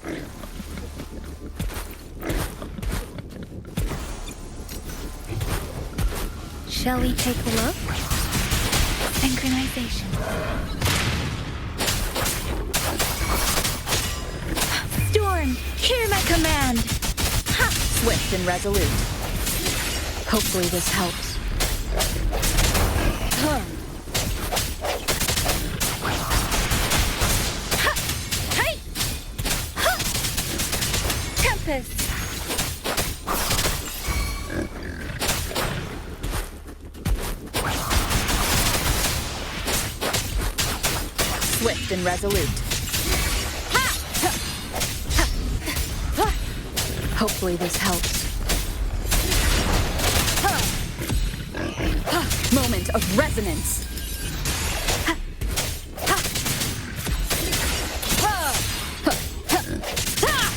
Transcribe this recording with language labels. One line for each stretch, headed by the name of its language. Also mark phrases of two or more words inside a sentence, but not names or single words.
English: Shall we take a look? Synchronization. Storm, hear my command! Ha! Swift and resolute. Hopefully this helps. Huh. Ha! Hey! Ha! Tempest! Swift and resolute. Ha! Ha! Ha! Ha! Hopefully this helps. Ha! Ha! Moment of resonance. Ha! Ha! Ha! Ha! Ha! Ha!